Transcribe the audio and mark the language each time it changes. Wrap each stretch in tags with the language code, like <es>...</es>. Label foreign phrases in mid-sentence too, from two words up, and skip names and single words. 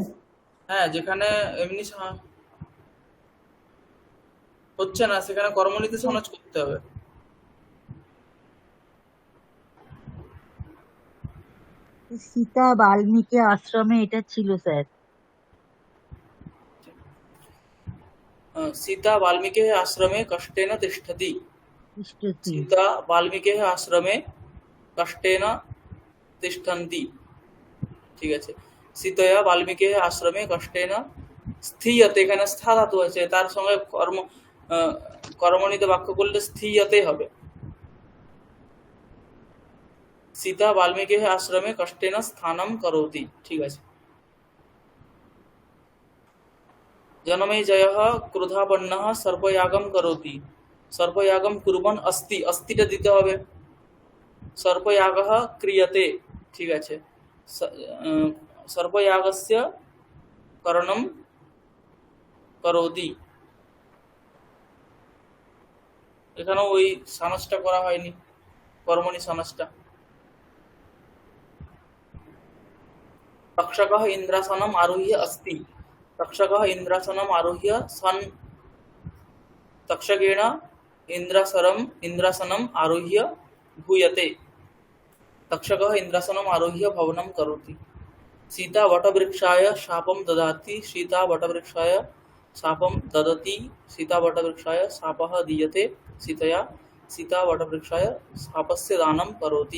<bn>হ্যাঁ, যেখানে এমনি হচ্ছে না সেখানে কর্মণীতে সানজ করতে হবে। সীতা বাল্মীকি আশ্রমে এটা ছিল স্যার।</bn> <sa>सीता वाल्मीकेः आश्रमे कष्टेन तिष्ठति। তিষ্ঠতি। सीता वाल्मीकेः आश्रमे कष्टेन तिष्ठन्ति।</sa> <bn>ঠিক আছে,</bn> <sa>সীতয়া বাল্মীকেः আশ্রমে কষ্টেন স্থিয়তে,</sa> <bn>এখানে স্থা ধাতু আছে, তার সঙ্গে কর্মণিতে বাক্য করলে স্থিয়তে হবে।</bn> <sa>সীতা বাল্মীকেः আশ্রমে কষ্টেন স্থানম করোতি।</sa> <bn>ঠিক আছে,</bn> <sa>জনমেজয়ः ক্রোধাপন্নः সর্পয়াগম করোতি। সর্পয়াগম কুর্বন अस्ति,</sa> <bn>अस्तिটা দিতে হবে।</bn> <sa>সর্পয়াগः ক্রিয়তে।</sa> <bn>ঠিক আছে,</bn> <sa>সর্পয়াগস্য করণম করোতি।</sa> <bn>এখানেও ওই সানসটা করা হয়নি, কর্মণি সানসটা।</bn> <sa>তক্ষকः ইন্দ্রাসনম আরোহ্য अस्ति। তক্ষকः ইন্দ্রাসনম আরোহ্য সন তক্ষকেण ইন্দ্রাসনম আরোহ্য ভূয়তে। তক্ষকः ইন্দ্রাসনম আরোহ্য ভবনম করোতি। सीता वटवृक्षाय शापं ददाति। सीता वटवृक्षाय शापं ददति। सीता वटवृक्षाय शापः दीयते। सीतया सीता वटवृक्षाय शापस्य दानं करोति।</sa>